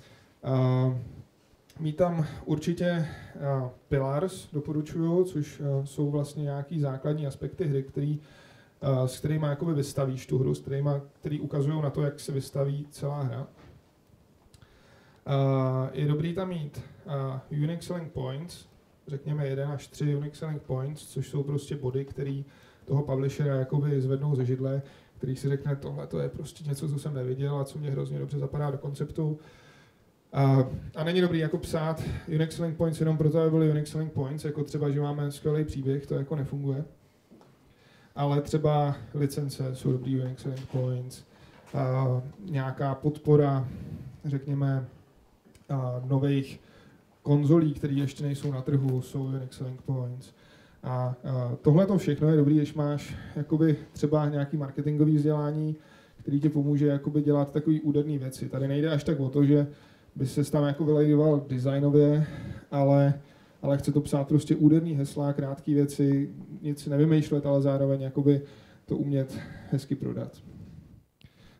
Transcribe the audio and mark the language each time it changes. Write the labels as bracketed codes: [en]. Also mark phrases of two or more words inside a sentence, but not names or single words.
[cs] Mít tam určitě pillars, doporučuju, což jsou vlastně nějaký základní aspekty hry, s kterými jakoby vystavíš tu hru, který ukazují na to, jak se vystaví celá hra. Je dobrý tam mít [en] unique selling points, [cs] řekněme 1 až 3 [en] unique selling points, [cs] což jsou prostě body, který toho publishera jakoby zvednou ze židle, který si řekne, tohle to je prostě něco, co jsem neviděl a co mě hrozně dobře zapadá do konceptu. A není dobrý jako psát [en] unique selling points [cs] jenom proto, aby byly [en] unique selling points, [cs] jako třeba, že máme skvělý příběh, to jako nefunguje. Ale třeba licence jsou dobrý [en] unique selling points, [cs] nějaká podpora, řekněme, nových konzolí, které ještě nejsou na trhu, jsou [en] unique selling points. [cs] A tohle to všechno je dobrý, když máš jakoby třeba nějaký marketingový vzdělání, který ti pomůže jakoby dělat takový úderné věci. Tady nejde až tak o to, že by se tam jako vylejdoval designově, ale chce to psát prostě úderný hesla, krátké věci, nic nevymýšlet, ale zároveň jakoby to umět hezky prodat.